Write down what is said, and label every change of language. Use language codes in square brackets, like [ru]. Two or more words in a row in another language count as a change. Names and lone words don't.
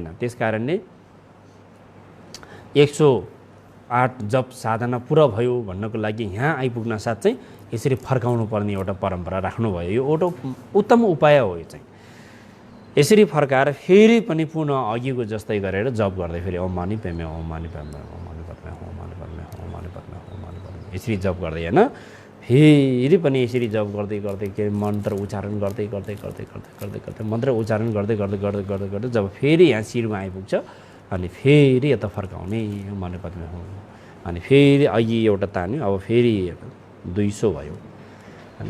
[ne] त्यस कारणले 108 जप साधना पुरा भयो भन्नको लागि यहाँ आइपुग्न साथ चाहिँ यसरी फर्काउनु पर्ने एउटा परम्परा राख्नुभयो। यो एउटा उत्तम उपाय हो। यो चाहिँ यसरी फर्काएर फेरि पनि पुनः अघिको जस्तै गरेर जप गर्दै फेरि [sa] ओम मणि पद्मे, ओम मणि पद्मे, ओम मणि पद्मे, [ne] ओम मणि पद्मे, ओम मणि पद्मे, ओम मणि पद्मे यसरी जप गर्दै होइन। फेरि पनि यसरी जप गर्दै के मन्त्र उच्चारण गर्दै मन्त्र उच्चारण गर्दै जब फेरि यहाँ शिरमा आइपुग्छ अनि फेरि यता फर्काउने [sa] ओम मणि पद्मे [ne] हो। अनि फेरि अघि एउटा तान्यो, अब फेरि 200 भयो होइन।